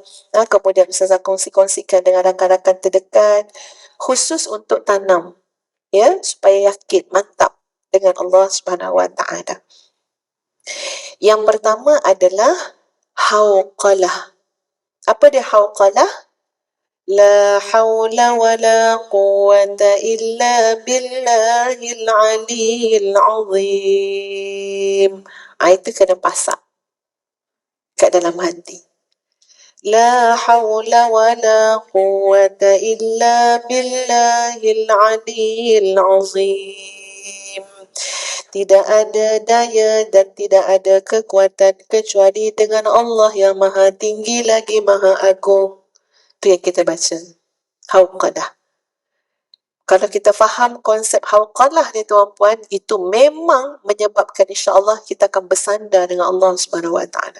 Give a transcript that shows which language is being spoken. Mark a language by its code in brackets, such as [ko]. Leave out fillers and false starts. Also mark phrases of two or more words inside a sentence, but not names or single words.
[ms] Kemudian Ustazah kongsi-kongsikan dengan rakan-rakan terdekat, khusus untuk tanam, ya, supaya yakin, mantap dengan Allah [ar] سبحانه وتعالى. [ms] Yang pertama adalah hauqalah. Apa dia hauqalah? [ar] لا حول ولا قوة إلا بالله العلي العظيم. [ms] Itu kena pasak kat dalam hati. [ar] لا حول ولا قوة إلا بالله العلي العظيم. [ms] Tidak ada daya dan tidak ada kekuatan kecuali dengan Allah yang maha tinggi lagi maha agung. Itu yang kita baca, hauqalah. Kalau kita faham konsep hauqalah ni tuan-puan, itu memang menyebabkan [ar] إن شاء الله [ms] kita akan bersandar dengan Allah [ar] سبحانه وتعالى.